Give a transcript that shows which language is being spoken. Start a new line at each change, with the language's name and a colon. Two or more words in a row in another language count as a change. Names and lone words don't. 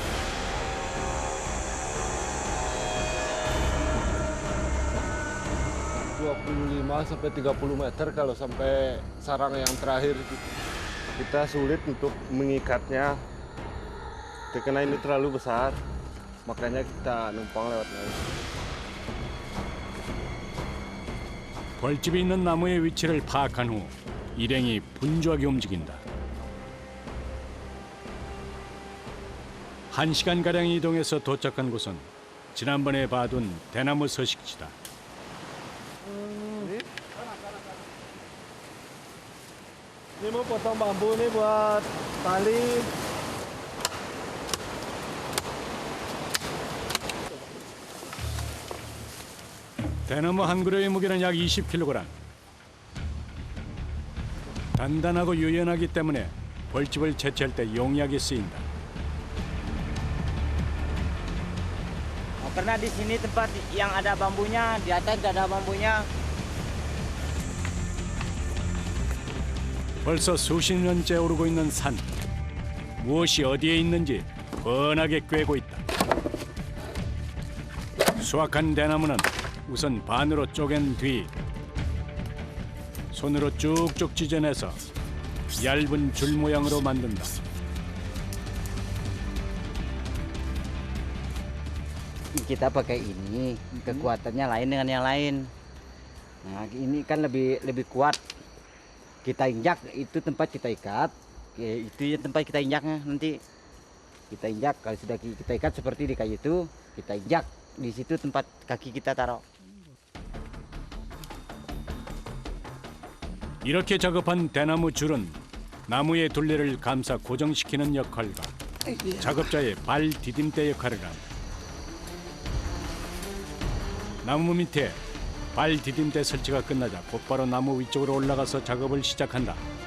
Indonesian: 25 sampai 30 meter kalau sampai sarang yang terakhir. Kita sulit untuk mengikatnya karena ini terlalu besar. makanya kita numpang lewat laut.
Korean: 벌집이 있는 나무의 위치를 파악한 후 일행이 분주하게 움직인다. 1시간가량 이동해서 도착한 곳은 지난번에 봐둔 대나무 서식지다.
Indonesian: Ini mau potong bambu nih buat tali.
Korean: 대나무 한 그루의 무게는 약 20kg. 단단하고 유연하기 때문에 벌집을 채취할 때 용이하게 쓰인다.
Indonesian: Karena di sini tempat yang ada bambunya, di atas tidak ada bambunya.
Korean: 벌써 수십 년째 오르고 있는 산. 무엇이 어디에 있는지 뻔하게 꿰고 있다. 수확한 대나무는 우선 반으로 쪼갠 뒤 손으로 쭉쭉 찢어내서 얇은 줄 모양으로 만든다.
Indonesian: Kita pakai ini, kekuatannya lain dengan yang lain. Nah, ini kan lebih kuat. Kita injak, itu tempat kita ikat. Itu ya tempat kita injaknya nanti. Kita injak, kalau sudah kita ikat seperti di kayu itu, kita injak. Di situ tempat kaki kita taruh.
Korean: 이렇게 작업한 대나무 줄은 나무의 둘레를 감싸 고정시키는 역할과 작업자의 발 디딤대 역할을 한다. 나무 밑에 발 디딤대 설치가 끝나자 곧바로 나무 위쪽으로 올라가서 작업을 시작한다.